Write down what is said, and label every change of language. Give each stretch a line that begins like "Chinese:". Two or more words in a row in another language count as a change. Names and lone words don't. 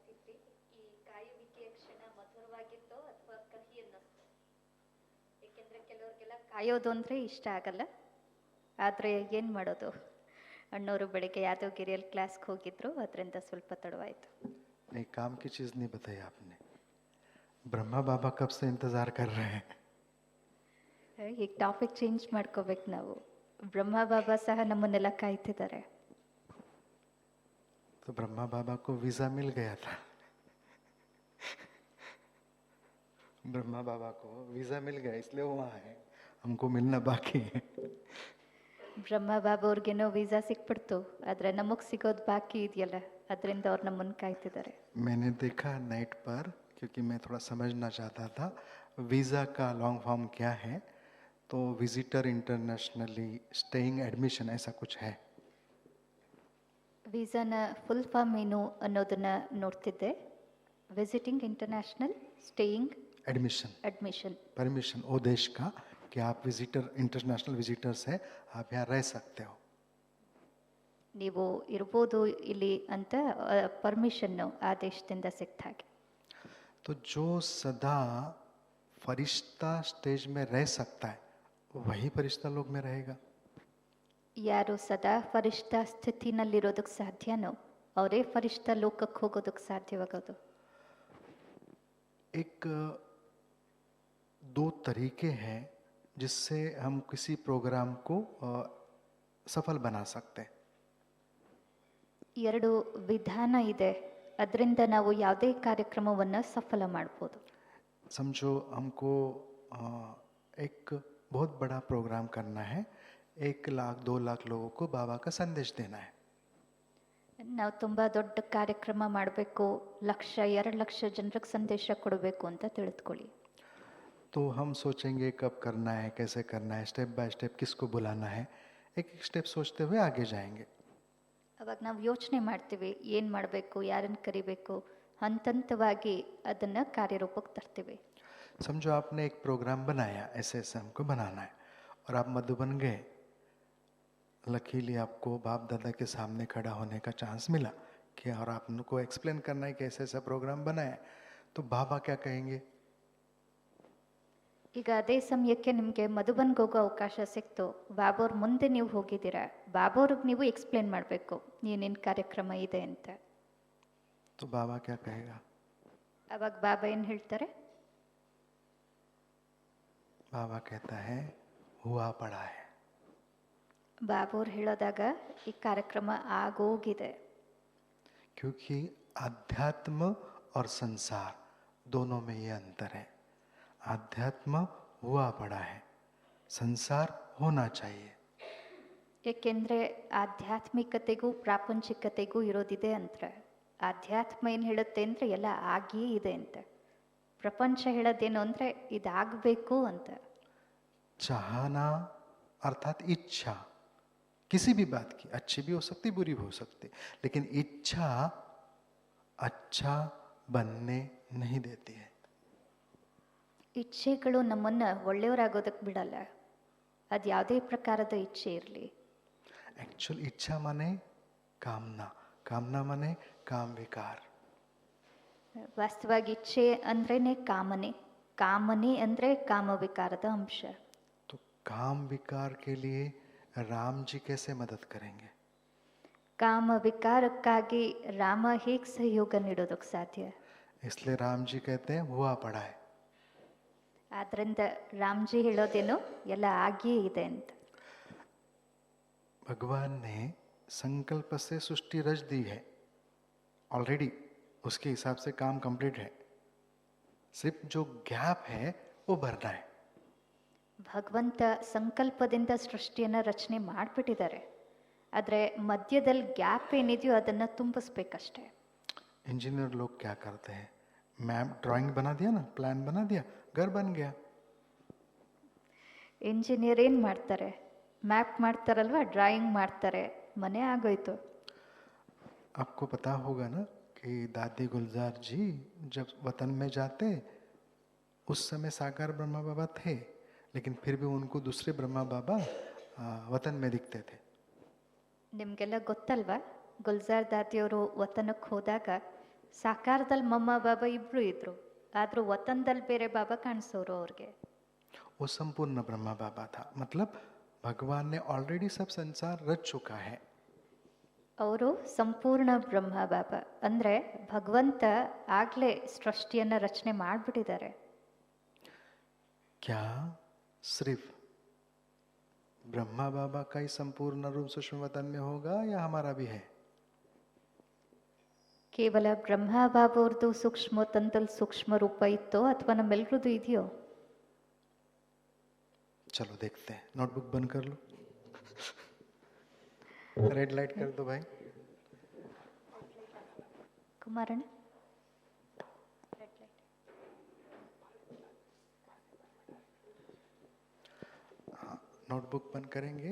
Kannada: ಹೇಳಿದ್ರಿ, ಈ ಕಾಯುವಿಕೆಯ ಕ್ಷಣ ಮಧುರವಾಗಿತ್ತೋ ಅಥವಾ ಕಹಿ ಅನ್ನಿಸ್ತು? ಏಕೆಂದರೆ ಕೆಲವ್ರಿಗೆಲ್ಲ ಕಾಯೋದು ಅಂದರೆ ಇಷ್ಟ ಆಗಲ್ಲ. ಆದರೆ ಏನು ಮಾಡೋದು, ಅಣ್ಣವರು ಬೆಳಿಗ್ಗೆ ಯಾದವಗಿರಿಯಲ್ಲಿ ಕ್ಲಾಸ್ಗೆ ಹೋಗಿದ್ರು, ಅದರಿಂದ ಸ್ವಲ್ಪ ತಡವಾಯಿತು.
Hindi: नहीं, काम की चीज़ नहीं बताई आपने. ब्रह्मा बाबा कब से इंतज़ार कर रहे हैं?
Kannada: ಈಗ
English: topic change
Kannada: ಮಾಡ್ಕೋಬೇಕು ನಾವು. ಬ್ರಹ್ಮ ಬಾಬಾ ಸಹ ನಮ್ಮನ್ನೆಲ್ಲ ಕಾಯ್ತಿದ್ದಾರೆ.
Hindi: तो ब्रह्मा बाबा को वीज़ा मिल गया था. ब्रह्मा बाबा को वीज़ा मिल गया, इसलिए वो वहाँ है. हमको मिलना बाकी है.
Kannada: ಬ್ರಹ್ಮ ಬಾಬಾ ಅವ್ರಿಗೇನೋ ವೀಸಾ ಸಿಕ್ಬಿಡ್ತು, ಆದರೆ ನಮಗೆ ಸಿಗೋದು ಬಾಕಿ ಇದೆಯಲ್ಲ, ಅದರಿಂದ ಅವ್ರು ನಮ್ಮನ್ನು ಕಾಯ್ತಿದ್ದಾರೆ.
Hindi: मैंने देखा नेट पर, क्योंकि मैं थोड़ा समझना चाहता था वीज़ा का
English: long form
Hindi: क्या है. तो
English: visitor internationally staying admission
Hindi: ऐसा कुछ है.
Kannada: ವೀಸಾನ
English: full form
Kannada: ಏನು ಅನ್ನೋದನ್ನ ನೋಡ್ತಿದ್ದೆ.
English: visiting international staying admission permission
Hindi: वो देश का कि आप
English: visitor international visitors
Hindi: है, आप यहाँ रह सकते हो.
Kannada: ನೀವು ಇರ್ಬೋದು ಇಲ್ಲಿ ಅಂತ ಪರ್ಮಿಷನ್ನು ಆ ದೇಶದಿಂದ ಸಿಕ್ತ ಹಾಗೆ.
Hindi: तो जो सदा फरिश्ता स्टेज में रह सकता है वही फरिश्ता लोग में रहेगा.
Kannada: ಯಾರು ಸದಾ ಫರಿಷ್ಠ ಸ್ಥಿತಿನಲ್ಲಿರೋದಕ್ಕೆ ಸಾಧ್ಯನೋ ಅವರೇ ಫರಿಷ್ಠ ಲೋಕಕ್ಕೆ ಹೋಗೋದಕ್ಕೆ ಸಾಧ್ಯವಾಗೋದು.
Hindi: एक दो तरीके हैं जिससे हम किसी प्रोग्राम को सफल बना सकते हैं.
Kannada: ಎರಡು ವಿಧಾನ ಇದೆ, ಅದರಿಂದ ನಾವು ಯಾವುದೇ ಕಾರ್ಯಕ್ರಮವನ್ನು ಸಫಲ ಮಾಡ್ಬೋದು.
Hindi: समझो हमको एक बहुत बड़ा प्रोग्राम करना है, 1 लाख 2 लाख लोगों को बाबा का संदेश देना है.
Kannada: ನಾವು ತುಂಬ ದೊಡ್ಡ ಕಾರ್ಯಕ್ರಮ ಮಾಡಬೇಕು, 1,00,000-2,00,000 ಜನರಿಗೆ ಸಂದೇಶ ಕೊಡಬೇಕು ಅಂತ ತಿಳಿದುಕೊಳ್ಳಿ.
Hindi: तो हम सोचेंगे कब करना है, कैसे करना है,
English: step by step
Hindi: किसको बुलाना है, एक एक स्टेप सोचते हुए आगे जाएंगे.
Kannada: ಅವಾಗ ನಾವು ಯೋಚನೆ ಮಾಡ್ತೀವಿ, ಏನು ಮಾಡಬೇಕು, ಯಾರನ್ನು ಕರಿಬೇಕು, ಹಂತವಾಗಿ ಅದನ್ನು ಕಾರ್ಯರೂಪಕ್ಕೆ ತರ್ತೀವಿ.
Hindi: समझो आपने एक प्रोग्राम बनाया, ऐसे ऐसे हमको बनाना है, और आप मधुबन गए. लकीली आपको बाप दादा के सामने खड़ा होने का चांस मिला कि और आपको एक्सप्लेन करना है कि ऐसा ऐसा प्रोग्राम बनाया. तो बाबा क्या कहेंगे?
Kannada: ಈಗ ಅದೇ ಸಮಯಕ್ಕೆ ನಿಮಗೆ ಮಧುಬನ್ಗೆ ಹೋಗೋ ಅವಕಾಶ ಸಿಕ್ತು, ಬಾಬೋರ್ ಮುಂದೆ ನೀವು ಹೋಗಿದ್ದೀರಾ, ಬಾಬೋರ್ಗೆ ನೀವು ಎಕ್ಸ್ಪ್ಲೇನ್ ಮಾಡಬೇಕು ಏನೇನು ಕಾರ್ಯಕ್ರಮ ಇದೆ ಅಂತ.
Hindi: तो बाबा क्या कहेगा?
Kannada: ಅವಾಗ ಬಾಬಾ ಏನು ಹೇಳ್ತಾರೆ?
Hindi: बाबा कहता है हुआ पड़ा है.
Kannada: ಬಾಬೋರ್ ಹೇಳೋದಾಗ ಈ ಕಾರ್ಯಕ್ರಮ ಆಗೋಗಿದೆ.
Hindi: क्योंकि आध्यात्म और संसार दोनों में ये अंतर है. आध्यात्म हुआ पड़ा है, संसार होना चाहिए.
Kannada: ಏಕೆಂದರೆ ಆಧ್ಯಾತ್ಮಿಕತೆಗೂ ಪ್ರಾಪಂಚಿಕತೆಗೂ ಇರೋದಿದೆ ಅಂತರ. ಆಧ್ಯಾತ್ಮ ಏನು ಹೇಳುತ್ತೆ ಅಂದರೆ ಎಲ್ಲ ಆಗಿಯೇ ಇದೆ ಅಂತ. ಪ್ರಪಂಚ ಹೇಳೋದೇನು ಅಂದರೆ ಇದಾಗಬೇಕು ಅಂತ.
Hindi: चाहना अर्थात इच्छा किसी भी बात की, अच्छी भी हो सकती, बुरी भी हो सकती, लेकिन इच्छा अच्छा बनने नहीं देती है.
Kannada: ಇಚ್ಛೆಗಳು ನಮ್ಮನ್ನು ಒಳ್ಳೆಯವರಾಗೋದಕ್ಕೆ ಬಿಡಲ್ಲ, ಅದು ಯಾವುದೇ ಪ್ರಕಾರದ ಇಚ್ಛೆ ಇರಲಿ.
Hindi: एक्चुअल इच्छा माने कामना, कामना माने काम विकार.
Kannada: ವಾಸ್ತವವಾಗಿ ಇಚ್ಛೆ ಅಂದ್ರೇನೆ ಕಾಮನೆ, ಕಾಮನೆ ಅಂದರೆ ಕಾಮ ವಿಕಾರದ ಅಂಶ.
Hindi: तो काम विकार के लिए राम जी कैसे मदद करेंगे?
Kannada: ಕಾಮ ವಿಕಾರಕ್ಕಾಗಿ ರಾಮ ಹೇಗೆ ಸಹಯೋಗ ನೀಡೋದಕ್ಕೆ ಸಾಧ್ಯ?
Hindi: इसलिए राम जी कहते हैं हुआ पड़ा है.
Kannada: ಆದ್ದರಿಂದ ರಾಮ್ಜಿ ಹೇಳೋದೇನು ಎಲ್ಲ ಆಗಿಯೇ ಇದೆ ಅಂತ.
Hindi: भगवान ने संकल्प से सृष्टि रच दी है ऑलरेडी, उसके हिसाब से काम कंप्लीट है. सिर्फ जो गैप है वो भरना है.
Kannada: ಭಗವಂತ ಸಂಕಲ್ಪದಿಂದ ಸೃಷ್ಟಿಯನ್ನು ರಚನೆ ಮಾಡಿಬಿಟ್ಟಿದ್ದಾರೆ, ಆದರೆ ಮಧ್ಯದಲ್ಲಿ ಗ್ಯಾಪ್ ಏನಿದೆಯೋ ಅದನ್ನು ತುಂಬಿಸ್ಬೇಕಷ್ಟೆ.
Hindi: इंजीनियर लोग क्या करते हैं?
English: map drawing
Hindi: बना दिया ना, प्लान बना दिया, घर बन गया.
Kannada: ಇಂಜಿನಿಯರ್ ಏನು ಮಾಡ್ತಾರೆ? ಮ್ಯಾಪ್ ಮಾಡ್ತಾರಲ್ವ, ಡ್ರಾಯಿಂಗ್ ಮಾಡ್ತಾರೆ, ಮನೆ ಆಗೋಯ್ತು.
Hindi: आपको पता होगा ना कि दादी गुलजार जी जब वतन में जाते, उस समय साकार ब्रह्मा बाबा थे, लेकिन फिर भी उनको दूसरे ब्रह्मा बाबा वतन में दिखते थे.
Kannada: ನಿಮಗೆಲ್ಲ ಗೊತ್ತಲ್ವಾ, ಗುಲ್ಜಾರ್ ದಾದಿಯವರು ವತನಕ್ಕೆ ಹೋದಾಗ ಸಾಕಾರದಲ್ಲಿ ಮಮ್ಮ ಬಾಬಾ ಇಬ್ರು ಇದ್ರು, ಆದ್ರೂ ವತನದಲ್ಲಿ ಬೇರೆ ಬಾಬಾ ಕಾಣಿಸೋರು ಅವ್ರಿಗೆ.
Hindi: वो संपूर्ण ब्रह्मा बाबा था, मतलब भगवान ने ऑलरेडी सब संसार रच चुका है.
Kannada: ಅವರು ಸಂಪೂರ್ಣ ಬ್ರಹ್ಮ ಬಾಬಾ ಅಂದ್ರೆ ಭಗವಂತ ಆಗ್ಲೇ ಸೃಷ್ಟಿಯನ್ನ ರಚನೆ ಮಾಡ್ಬಿಟ್ಟಿದ್ದಾರೆ.
Hindi: क्या सिर्फ ब्रह्मा बाबा का ही संपूर्ण रूप सूक्ष्म वतन में होगा या हमारा भी है?
Kannada: ಕೇವಲ ಬ್ರಹ್ಮ ಬಾಬಾ ಅವ್ರದ್ದು ಸೂಕ್ಷ್ಮ ತಂತಲ್ಲಿ ಸೂಕ್ಷ್ಮ ರೂಪ ಇತ್ತೋ ಅಥವಾ ನಮ್ಮೆಲ್ರದ್ದು ಇದೆಯೋ?
Hindi: चलो देखते हैं. नोटबुक बंद कर लो.
English: red light
Hindi: कर दो भाई.
Kannada: ಕುಮಾರಣ್ಣ,
Hindi: नोटबुक बंद करेंगे.